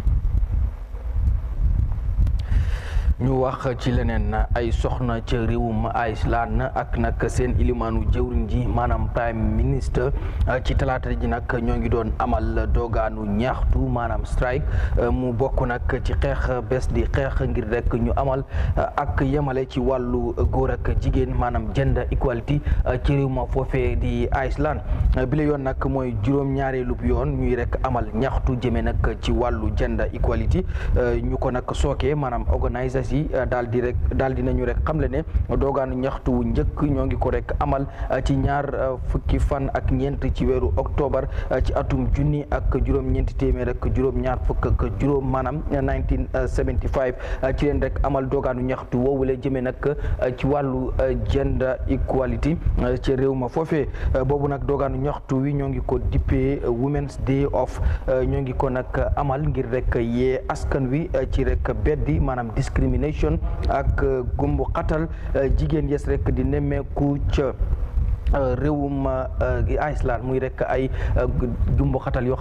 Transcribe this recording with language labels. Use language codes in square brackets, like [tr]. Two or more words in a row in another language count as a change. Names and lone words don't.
[wo] ñu wax ci leneen ay soxna ca réewum Iceland ak nag seen ilimaanu jëwriñ ji maanaam [fr] prime ministre [wo] ci talaata ji nag ñoo ngi doon amal doogaanu ñaxtu maanaam strike mu bokk nag ci xeex bés di xeex ngir rek ñu amal ak yemale ci wàllu góor ak jigéen maanaam gender equality ci réew ma foofee di Iceland bi la yoon nag mooy juróom-ñaareelu yoon ñuy rek amal ñaxtu jëme nag ci wàllu [en] gender equality [wo] ñu ko nag sookee maanaam organisation daal di nañu rek xamle ne doogaanu ñaxtu wu njëkk ñoo ngi ko rek amal ci ñaar fukki fan ak ñeent ci weeru octobre ci atum junni ak juróom-ñeenti téeméer ak juróom-ñaar fukk ak juróom maanaam 1975 ci leen rek amal doogaanu ñaxtu woowule jëmee nag ci wàllu [en] gender equality [wo] ci réew ma foofee boobu nag doogaanu ñaxtu wi ñoo ngi ko dippee [en] Women's Day of [wo] ñoo ngi ko nag amal ngir rek yee askan wi ci rek beddi maanaam discrimination ak gumbu xatal jigéen yes rek di nemmeeku ca réewum Iceland muy rek ay jumbo xatal yoo